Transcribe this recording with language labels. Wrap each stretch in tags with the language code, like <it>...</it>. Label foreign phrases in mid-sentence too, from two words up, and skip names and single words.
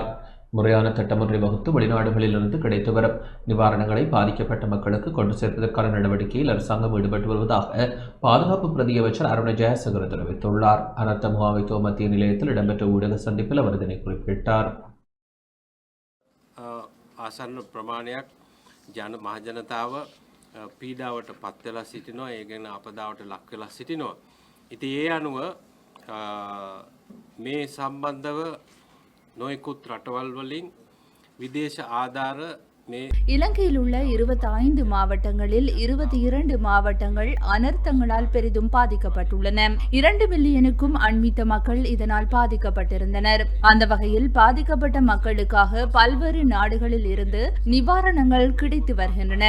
<ta>முறையான திட்டமொன்றை வகுத்து வெளிநாடுகளிலிருந்து கிடைத்து வரும் நிவாரணங்களை பாதிக்கப்பட்ட மக்களுக்கு கொண்டு சேர்ப்பதற்கான நடவடிக்கையில் அரசாங்கம் ஈடுபட்டு வருவதாக பாதுகாப்பு பிரதியமைச்சர் அருண் ஜெயசேகர தெரிவித்துள்ளார். அனர்த்த முகாமைத்துவ மத்திய நிலையத்தில் இடம்பெற்ற ஊடக சந்திப்பில் அவர் இதனை குறிப்பிட்டார்.</ta> <si>ආසන්න ප්‍රමාණයක් මහජනතාව පීඩාවට පත් වෙලා සිටිනවා. ඒ ගැන අපදාවට ලක් වෙලා සිටිනවා. ඉතින් ඒ අනුව මේ සම්බන්ධව නොයෙකුත් රටවල් වලින් විදේශ ආධාර</si> <ta>இலங்கையில் உள்ள 25 மாவட்டங்களில் 22 மாவட்டங்கள் அனர்த்தங்களால் பெரிதும் பாதிக்கப்பட்டுள்ளன. 2 மில்லியனுக்கும் அண்மித்த மக்கள் இதனால் பாதிக்கப்பட்டிருந்தனர். அந்த வகையில் பாதிக்கப்பட்ட மக்களுக்காக பல்வேறு நாடுகளில் இருந்து நிவாரணங்கள் கிடைத்து வருகின்றன.</ta>